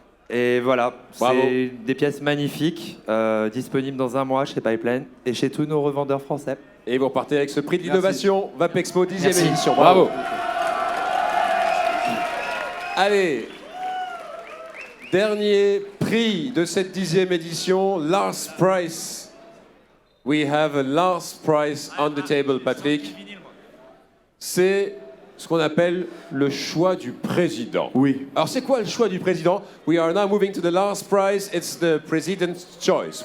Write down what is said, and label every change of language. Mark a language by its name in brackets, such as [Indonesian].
[French] Et voilà, c'est des pièces magnifiques, disponibles dans un mois chez Pipeline et chez tous nos revendeurs français. Et vous repartez avec ce prix de l'innovation Vapexpo 10e édition. Bravo. Allez, dernier prix de cette 10e édition, [English] last price. We have a last price on the table, Patrick. [French] C'est ce qu'on appelle le choix du président. Oui. Alors c'est quoi le choix du président? [English] We are now moving to the last prize. It's the president's choice.